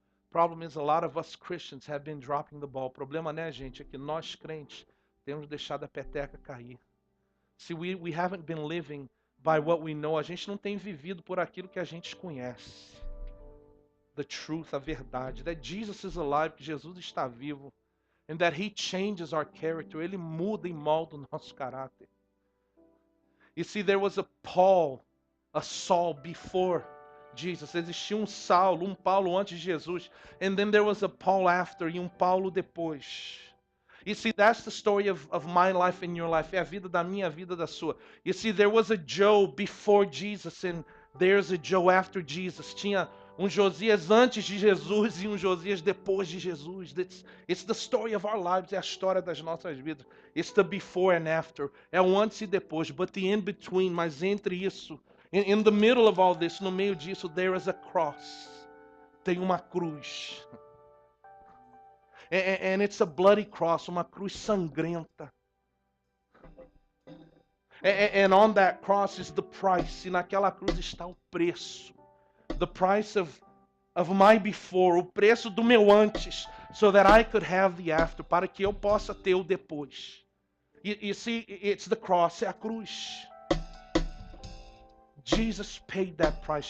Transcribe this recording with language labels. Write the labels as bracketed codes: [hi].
[en] Problem is, a lot of us Christians have been dropping the ball. [pt] O problema, né, gente, é que nós crentes temos deixado a peteca cair. [en] See, we haven't been living by what we know. [pt] A gente não tem vivido por aquilo que a gente conhece. [en] The truth, [pt] a verdade. [en] That Jesus is alive, [pt] que Jesus está vivo. [en] And that he changes our character. [pt] Ele muda e molda o nosso caráter. [en] You see, there was a Paul, a Saul before Jesus. [pt] Existia um Saulo, um Paulo antes de Jesus. [en] And then there was a Paul after, [pt] e um Paulo depois. [en] You see, that's the story of my life and your life. [pt] É a vida da minha vida, da sua. [en] You see, there was a Joe before Jesus and there's a Joe after Jesus. [pt] Tinha um Josias antes de Jesus e um Josias depois de Jesus. [en] It's the story of our lives. [pt] É a história das nossas vidas. [en] It's the before and after. [pt] É o antes e depois. [en] But the in between, [pt] mas entre isso, [en] in the middle of all this, [pt] no meio disso, [en] there is a cross. [pt] Tem uma cruz. [en] And it's a bloody cross, [pt] uma cruz sangrenta. [en] And on that cross is the price. [pt] E naquela cruz está o preço. [en] The price of my before, [pt] o preço do meu antes, [en] so that I could have the after, [pt] para que eu possa ter o depois. [en] You see, it's the cross, [pt] é a cruz. [en] Jesus paid that price.